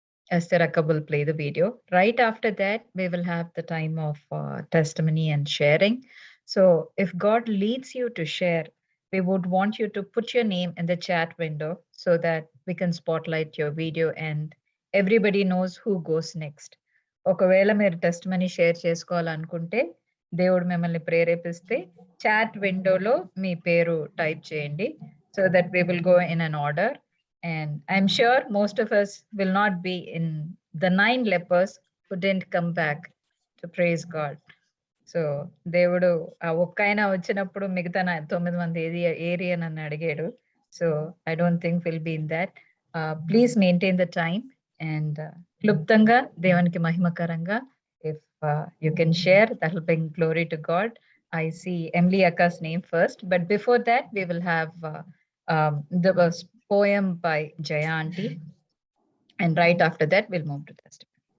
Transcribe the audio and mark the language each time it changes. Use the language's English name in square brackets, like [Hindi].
[English] Esther Akka will play the video. Right after that, we will have the time of testimony and sharing. So if God leads you to share, we would want you to put your name in the chat window so that we can spotlight your video and everybody knows who goes next. [Telugu] ఒకవేళ మీరు testimony share చేసుకోవాలనుకుంటే దేవుడు మిమ్మల్ని ప్రేరేపిస్తే chat విండోలో మీ పేరు type చేయండి [English] So that we will go in an order. And I'm sure most of us will not be in the 9 lepers who didn't come back to praise God. [Telugu] So దేవుడు ఆ ఒక్క ఆయన వచ్చినప్పుడు మిగతా 9 మంది ఏరి అని నన్ను అడిగాడు. [English] So I don't think will be in that. Please maintain the time and [Telugu] క్లుప్తంగా దేవునికి మహిమకరంగా [English] If you can share, that will bring glory to God. I see Emily Akka's name first, but before that we will have the poem by Jaya Aunty, and right after that we'll move to testimony.